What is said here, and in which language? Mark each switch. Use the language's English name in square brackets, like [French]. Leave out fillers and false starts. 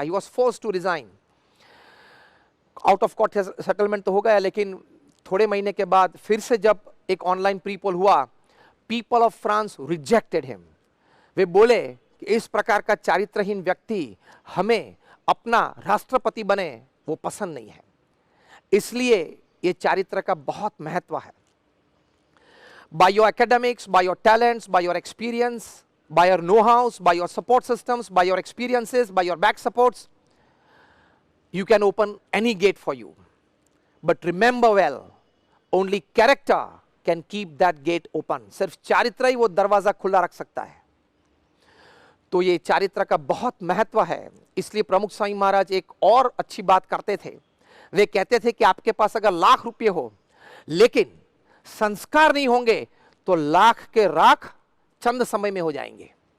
[English] He was forced to resign. [Hindi] Out of court settlement तो हो गया, लेकिन थोड़े महीने के बाद फिर से जब एक ऑनलाइन प्री पोल हुआ, [English] People of France rejected him. [Hindi] वे बोले कि इस प्रकार का चारित्रहीन व्यक्ति हमें अपना राष्ट्रपति बने वो पसंद नहीं है। इसलिए ये चारित्र का बहुत महत्व है। [English] By your academics, by your talents, by your experience, by your know-hows, by your support systems, by your experiences, by your back supports, you can open any gate for you. But remember well, only character can keep that gate open. [Hindi] सिर्फ चारित्र ही वो दरवाजा खुला रख सकता है। तो ये चारित्र का बहुत महत्व है। इसलिए प्रमुख स्वामी महाराज एक और अच्छी बात करते थे। वे कहते थे कि आपके पास अगर लाख रुपये हो लेकिन संस्कार नहीं होंगे तो लाख के राख चंद समय में हो जाएंगे।